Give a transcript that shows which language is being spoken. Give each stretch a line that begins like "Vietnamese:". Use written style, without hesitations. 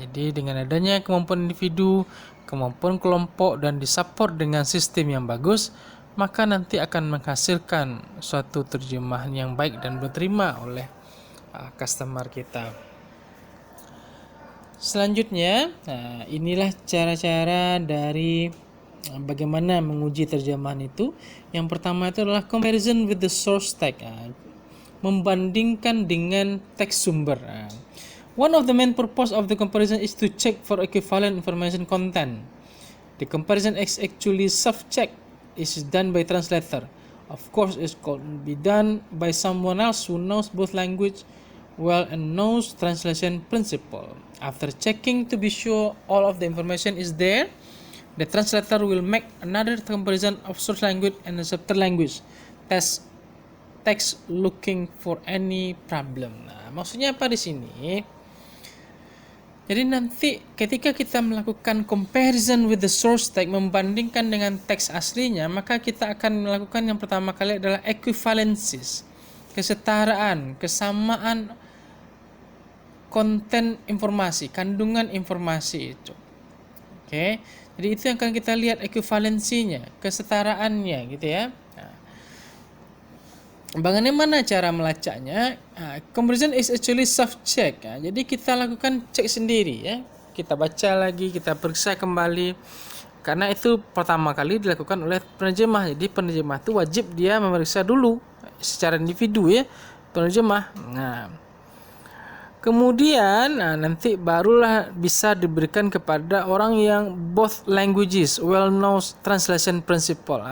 Indonesian: Jadi dengan adanya kemampuan individu, kemampuan kelompok, dan disupport dengan sistem yang bagus, maka nanti akan menghasilkan suatu terjemahan yang baik dan diterima oleh customer kita. Selanjutnya, inilah cara-cara dari bagaimana menguji terjemahan itu. Yang pertama itu adalah
English: comparison with the source text,
Indonesian: membandingkan dengan teks sumber.
English: One of the main purpose of the comparison is to check for equivalent information content. The comparison is actually self-check. Is done by translator. Of course, it could be done by someone else who knows both language well and knows translation principle. After checking to be sure all of the information is there, the translator will make another comparison of source language and the subtitle language. Text looking for any problem.
Indonesian: Nah, maksudnya apa di sini? Jadi nanti ketika kita melakukan
English: comparison with the source text,
Indonesian: membandingkan dengan teks aslinya, maka kita akan melakukan yang pertama kali adalah equivalencies, kesetaraan, kesamaan konten informasi, kandungan informasi itu. Oke. Jadi itu yang akan kita lihat equivalensinya, kesetaraannya gitu ya. Bagaimana cara melacaknya?
English: Comparison is actually self-check.
Indonesian: Jadi kita lakukan cek sendiri ya. Kita baca lagi, kita periksa kembali. Karena itu pertama kali dilakukan oleh penerjemah. Jadi penerjemah itu wajib dia memeriksa dulu secara individu ya, penerjemah. Nah, Kemudian nanti barulah bisa diberikan kepada orang yang
English: both languages well knows translation principle.